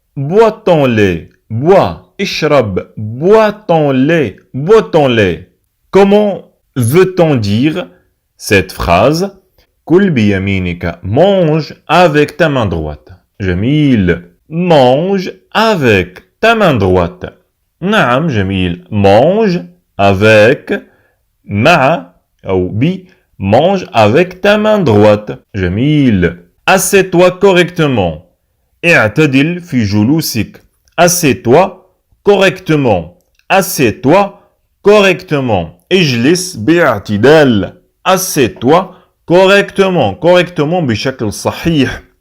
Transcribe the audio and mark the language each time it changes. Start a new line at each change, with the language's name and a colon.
French: Bois ton lait. Bois.
Arabic: اشرب.
French: Bois ton lait. Bois ton lait. Comment veut-on dire cette phrase?
Arabic: كل بيمينك.
French: Mange avec ta main droite.
Arabic: جميل.
French: Mange avec ta main droite.
Arabic: نعم جميل.
French: Mange avec
Arabic: مع أو بي.
French: Mange avec ta main droite.
Arabic: جميل.
French: Assieds-toi correctement.
Arabic: اعتدل في جلوسك.
French: Assieds-toi correctement. Assieds-toi correctement.
Arabic: اجلس باعتدال.
French: Assieds-toi correctement. Correctement
Arabic: بشكل صحيح.